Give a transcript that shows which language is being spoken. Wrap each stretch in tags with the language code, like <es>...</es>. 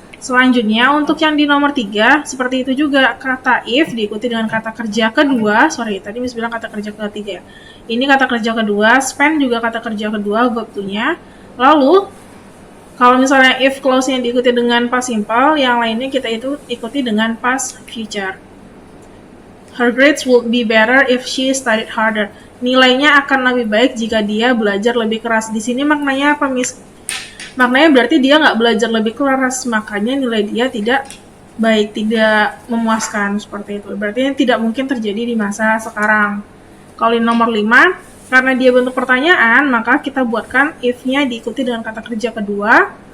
<id>Selanjutnya untuk yang di nomor 3, seperti itu juga, kata if diikuti dengan kata kerja kedua. Tadi Miss bilang kata kerja ketiga. Ini kata kerja kedua, spend juga kata kerja kedua, verb to-nya. Lalu kalau misalnya if clause-nya diikuti dengan past simple, yang lainnya kita itu ikuti dengan past future.</id> <en>Her grades would be better if she studied harder.</en> <id>Nilainya akan lebih baik jika dia belajar lebih keras. Di sini maknanya apa, Miss? Maknanya berarti dia nggak belajar lebih keras, makanya nilai dia tidak baik, tidak memuaskan, seperti itu. Berarti ini tidak mungkin terjadi di masa sekarang. Kalau di nomor 5, karena dia bentuk pertanyaan, maka kita buatkan if-nya diikuti dengan kata kerja kedua.</id>